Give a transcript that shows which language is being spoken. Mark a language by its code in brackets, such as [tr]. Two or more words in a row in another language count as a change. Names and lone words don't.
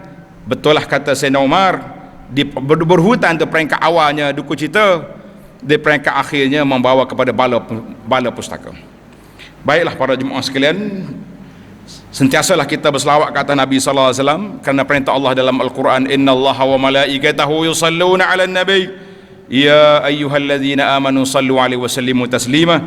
[ms] Betul lah kata Sayyidina Umar, berhutang di peringkat awalnya duka cita, di peringkat akhirnya membawa kepada bala pustaka. Baiklah para jemaah sekalian, sentiasalah kita berselawat kata Nabi [ar] صلى الله عليه وسلم, [ms] kerana perintah Allah dalam Al-Quran, [ar] إن الله وملائكته يصلون على النبي يا أيها الذين آمنوا صلوا عليه وسلموا تسليما.